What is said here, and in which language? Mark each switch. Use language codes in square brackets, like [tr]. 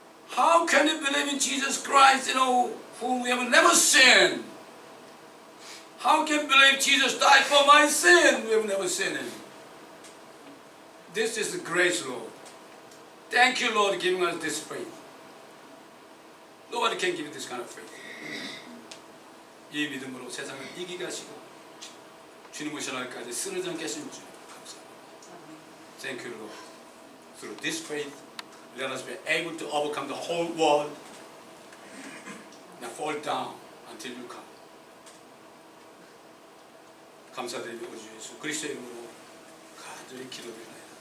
[en] How can you believe in Jesus Christ, whom we have never seen? How can you believe Jesus died for my sin? We have never seen him. This is the grace, Lord. Thank you, Lord, giving us this faith. Nobody can give you this kind of faith. [ko] 이 믿음으로 세상을 이기게 하시고 주님 오실 날까지 쓰러져 않게 하신 주 감사합니다. [en] Thank you, Lord. Through this faith, Let us be able to overcome the whole world. Now fall down until you come. [ko] 감사드리며 우리 주 예수 그리스도의 이름으로 간절히 기도드립니다.